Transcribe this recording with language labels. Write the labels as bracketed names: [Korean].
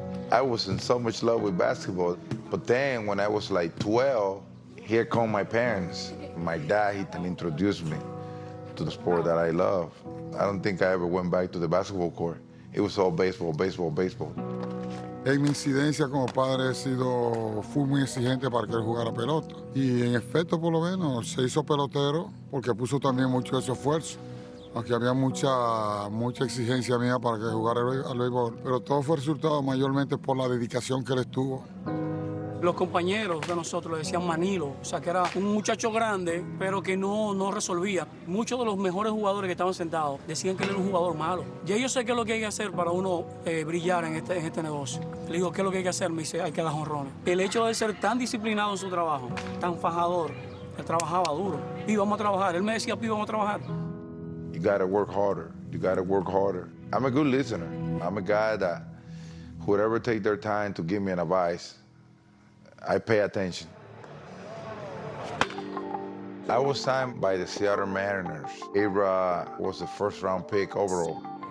[English] I was in so much love with basketball. But then when I was like 12, here come my parents. My dad, he introduced me to the sport that I love. I don't think I ever went back to the basketball court. It was all baseball, baseball, baseball. [Spanish] En mi incidencia como padre he sido, fui muy exigente para que él jugara pelota. Y en efecto, por lo menos, se hizo pelotero porque puso también mucho de su esfuerzo. Aunque había mucha exigencia mía para que jugara al béisbol. Pero todo fue resultado mayormente por la dedicación que él estuvo. Los compañeros de nosotros le decían Manilo, o sea que era un muchacho grande, pero que no resolvía. Muchos de los mejores jugadores que estaban sentados decían que él era un jugador malo. Ya yo sé qué es lo que hay que hacer para uno brillar en este negocio. Le digo, ¿qué es lo que hay que hacer? Me dice, hay que dar jonrones. El hecho de ser tan disciplinado en su trabajo, tan fajador, él trabajaba duro. Pi, vamos a trabajar. Él me decía, Pi, vamos a trabajar. [English] You gotta work harder. You gotta work harder. I'm a good listener. I'm a guy that whoever take their time to give me an advice, I pay attention. I was signed by the Seattle Mariners. Ibra was the first-round pick overall.